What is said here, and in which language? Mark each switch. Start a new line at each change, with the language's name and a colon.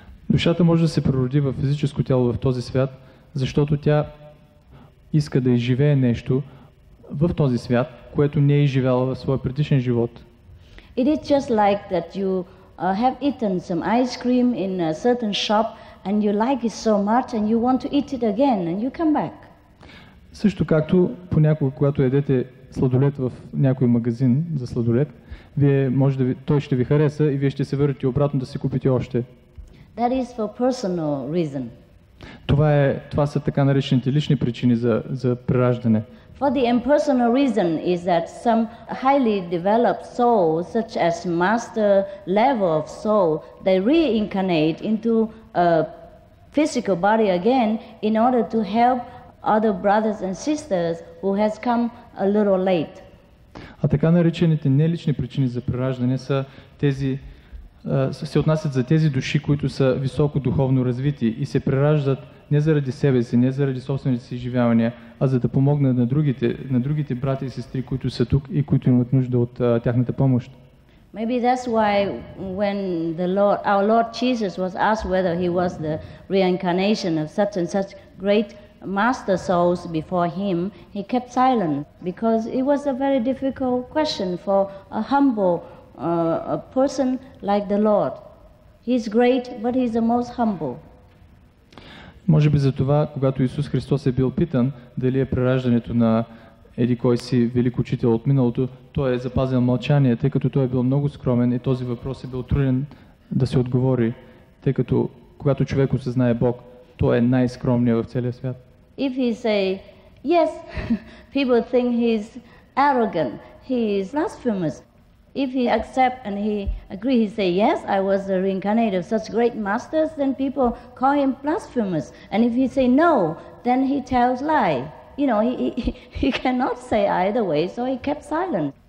Bulgarian: Душата може да се прероди в физическо тяло в този свят, защото тя иска да изживее нещо в този свят, което не е изживяла в своя предишен живот.
English: It is just like that you have eaten some ice cream in a certain shop and you like it so much and you want to eat it again and you come back.
Bulgarian: Също както понякога, когато ядете сладолед в някой магазин за сладолед, той ще ви хареса и вие ще се върнете обратно да си купите още.
English: That is for personal reason.
Bulgarian: Това са така наречените лични причини за прераждане.
English: For the impersonal reason is that some highly developed souls, such as master level of soul, they reincarnate into a physical body again in order to help other brothers and sisters who has come a little late.
Bulgarian: А така наречените нелични причини за прераждане се отнасят за тези души, които са високо духовно развити и се прераждат не заради себе си, не заради собствените си изживявания, а за да помогнат на другите брати и сестри, които са тук и които имат нужда от тяхната помощ.
English: Maybe that's why when our Lord Jesus was asked whether he was the reincarnation of such and such great master souls before him, he kept silent because it was a very difficult question for a humble a person like the Lord. He's great, but he's the most humble.
Bulgarian: Може би за това, когато Исус Христос е бил питан дали е прераждането на еди кой си велик учител от миналото, той е запазил мълчание, тъй като той е бил много скромен и този въпрос е бил труден да се отговори, тъй като когато човек осъзнае Бог, той е най-скромният в целия свят.
English: If he say yes, people think he's arrogant, he is blasphemous. If he accept and he agree, he say yes, I was the reincarnate of such great masters, then people call him blasphemous. And if he say no, then he tells lie. You know, he cannot say either way, so he kept silent.